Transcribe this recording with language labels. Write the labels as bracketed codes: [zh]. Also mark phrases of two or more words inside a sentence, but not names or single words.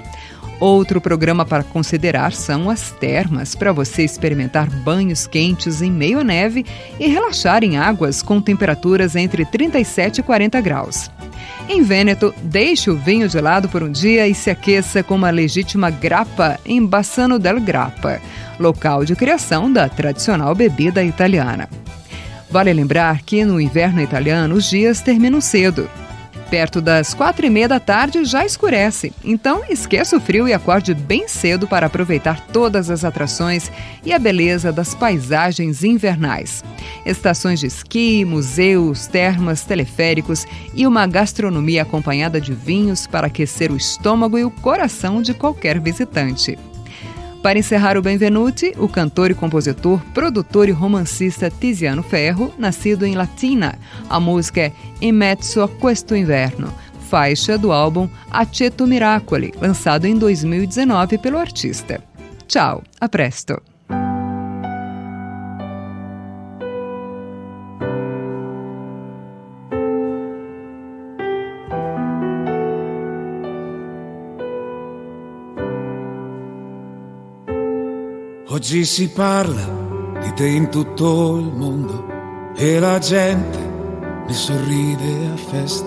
[pt] Outro programa para considerar são as termas, para você experimentar banhos quentes em meio à neve e relaxar em águas com temperaturas entre 37 e 40 graus. Em Vêneto, deixe o vinho de lado por um dia e se aqueça com uma legítima grappa em Bassano del Grappa, local de criação da tradicional bebida italiana. Vale lembrar que no inverno italiano os dias terminam cedo. Perto das 4h30 da tarde já escurece, então esqueça o frio e acorde bem cedo para aproveitar todas as atrações e a beleza das paisagens invernais. Estações de esqui, museus, termas, teleféricos e uma gastronomia acompanhada de vinhos para aquecer o estômago e o coração de qualquer visitante. Para encerrar o Benvenuti, o cantor e compositor, produtor e romancista Tiziano Ferro, nascido em Latina. A música é In mezzo a questo inverno, faixa do álbum Aceto Miracoli, lançado em 2019 pelo artista. Tchau, [it] a presto! Oggi si parla di te in tutto il mondo e la gente ne sorride a festa.